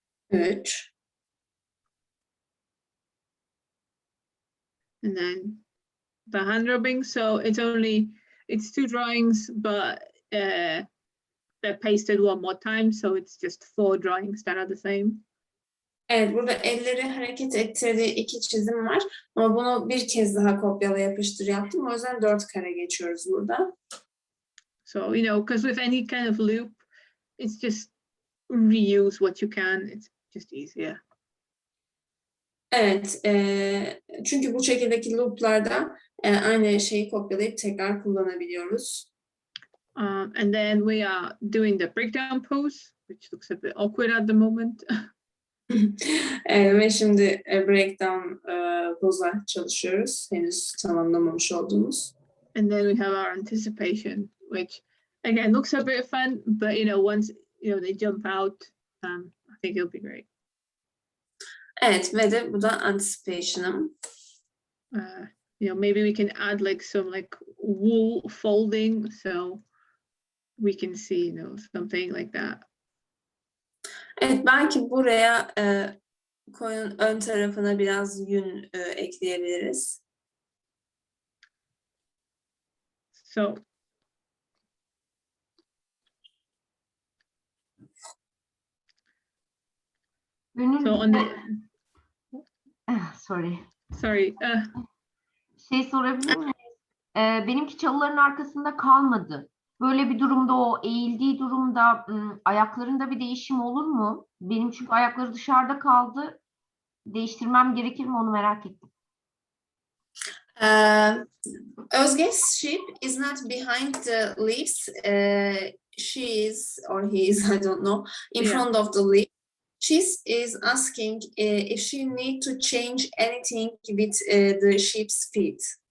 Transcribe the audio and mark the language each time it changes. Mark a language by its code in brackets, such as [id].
[en] 3. And then the hand rubbing. So it's 2 drawings, but they're pasted one more time. So it's just 4 drawings that are the same. [tr] Evet, burada elleri hareket ettirdiği 2 çizim var. Ama bunu bir kez daha kopyala yapıştır yaptım. O yüzden 4 kare geçiyoruz burada. [en] So, because with any kind of loop, it's just reuse what you can. It's just easier. [tr] Evet, çünkü bu şekildeki looplarda aynı şeyi kopyalayıp tekrar kullanabiliyoruz. [en] And then we are doing the breakdown pose, which looks a bit awkward at the moment. [tr] Ve şimdi breakdown poza çalışıyoruz. Henüz tamamlamamış olduğumuz. [en] And then we have our anticipation, which again looks a bit fun, but once they jump out, I think it'll be great. [tr] Evet, ve de bu da anticipation'ım. [en] Maybe we can add some wool folding so we can see something like that. [tr] Evet, belki buraya koyun ön tarafına biraz yün ekleyebiliriz. [en] So [tr] Gönül, [en] on the sorry. sorry. [tr] Sorabilir miyim? Benimki çalıların arkasında kalmadı. Böyle bir durumda o eğildiği durumda ayaklarında bir değişim olur mu? Benim çünkü ayakları dışarıda kaldı. Değiştirmem gerekir mi onu merak ettim. [en] Özge's sheep is not behind the leaves. She is, or he is, I don't know, in Yeah. front of the leaf. She is asking if she need to change anything with the sheep's feet